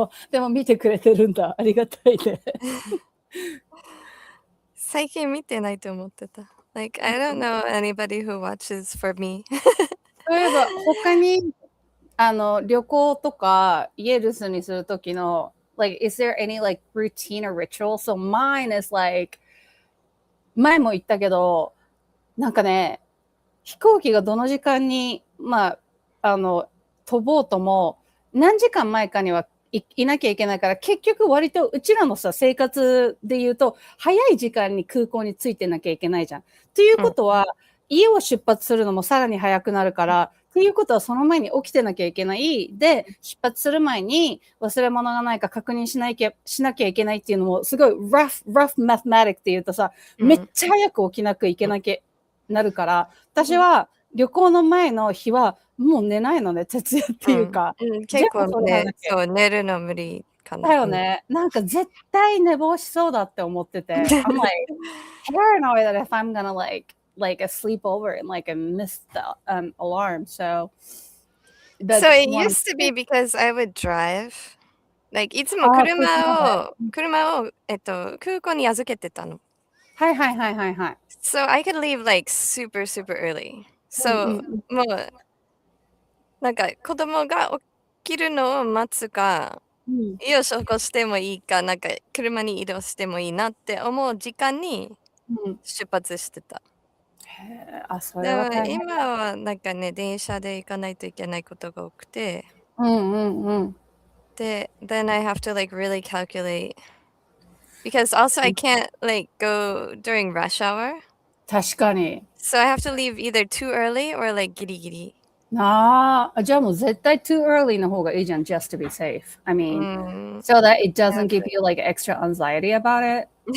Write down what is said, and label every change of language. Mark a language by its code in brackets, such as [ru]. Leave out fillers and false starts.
[ja] でも見てくれてるんだ。ありがたいね。最近見てないと思ってた。 [en] Like, I don't know anybody who watches for me. [ja] 例えば、他に、旅行とか、家留守にするときの、 [en] like, is there any, like, routine or ritual? So mine is like, [ja] 前も言ったけど、なんかね、飛行機がどの時間に、飛ぼうとも、何時間前かにはいなきゃいけないから、結局割とうちらのさ、生活で言うと、早い時間に空港に着いてなきゃいけないじゃん。っていうことは、家を出発するのもさらに早くなるから、っていうことはその前に起きてなきゃいけない。で、出発する前に忘れ物がないか確認しなきゃいけないっていうのも、すごい [en] rough mathematic [ja] っていうとさ、めっちゃ早く起きなきゃいけなきゃなるから、私は旅行の前の日はもう寝ないのね、徹夜っていうか。結構ね、そう、寝るの無理かな。だよね。なんか絶対寝坊しそうだって思ってて。 [en] I'm like paranoid that if I'm gonna like a sleepover and like I missed the alarm. So it used to be because I would drive. [ja] Like いつも車を空港に預けてたの。はいはいはいはいはい。 [en] So I could leave like super early. [ja] So もうなんか子供が起きるのを待つか、家を起こしてもいいか、なんか車に移動してもいいなって思う時間に出発してた。でも今はなんかね、電車で行かないといけないことが多くて。 [en] で、then I have to like really calculate. Because also I can't like go during rush hour. [ja] 確かに。 [en] So I have to leave either too early or like ギリギリ。 [ja] じゃあもう絶対 [en] too early [ja] の方がいいじゃん、 [en] just to be safe. I mean, so that it doesn't give you like extra anxiety about it.